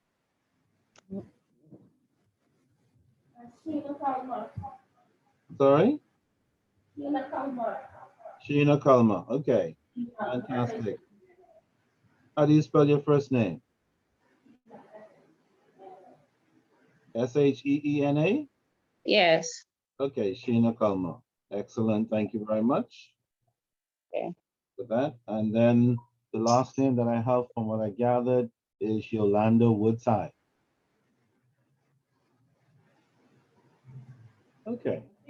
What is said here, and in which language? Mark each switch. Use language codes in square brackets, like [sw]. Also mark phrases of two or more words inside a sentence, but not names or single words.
[en] Sorry? Sheena Kalma. Okay, fantastic. How do you spell your first name? S-H-E-E-N-A? Yes. Okay, Sheena Kalma. Excellent. Thank you very much. Okay. For that. And then the last name that I have from what I gathered is Yolanda Woodside. Okay.